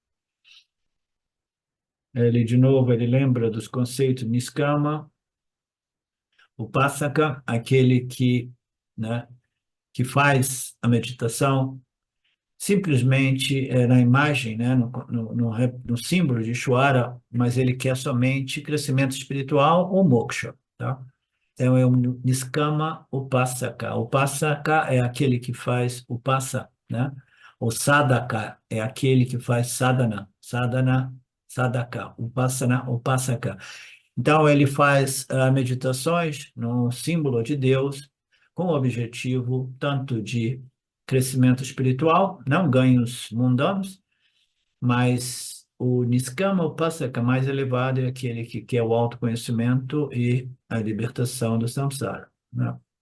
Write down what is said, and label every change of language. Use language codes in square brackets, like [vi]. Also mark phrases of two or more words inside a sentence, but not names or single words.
[pt] Ele, de novo, ele lembra dos conceitos [sa] निष्काम, उपासक, [pt] aquele que, né, que faz a meditação simplesmente na imagem, né, no símbolo de Ishvara, mas ele quer somente crescimento espiritual ou moksha, tá? Então é um [sa] निष्काम उपासक. [pt] Upasaka é aquele que faz upasa, né? O Sadaka é aquele que faz [sa] साधना, साधना, साधक, उपासना, उपासक. [pt] Então, ele faz meditações no símbolo de Deus, com o objetivo tanto de crescimento espiritual, não ganhos mundanos, mas o [sa] निष्काम उपासक [pt] mais elevado é aquele que quer o autoconhecimento e a libertação do samsara, né?